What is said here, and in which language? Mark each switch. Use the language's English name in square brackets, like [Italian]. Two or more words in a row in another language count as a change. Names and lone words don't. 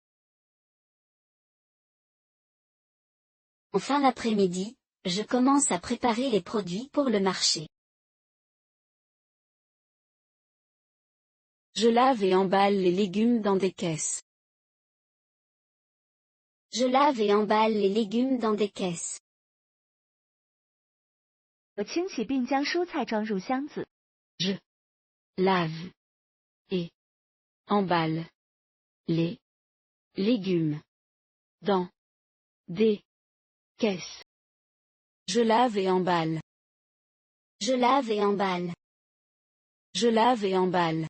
[French] En fin d'après-midi, je commence à préparer les produits pour le marché. Je lave et emballe les légumes dans des caisses. Je lave et emballe les légumes dans des caisses. [Chinese] 我清洗并将蔬菜装入箱子。 [French] Je lave et emballe les légumes dans des caisses. Je lave et emballe. Je lave et emballe. Je lave et emballe.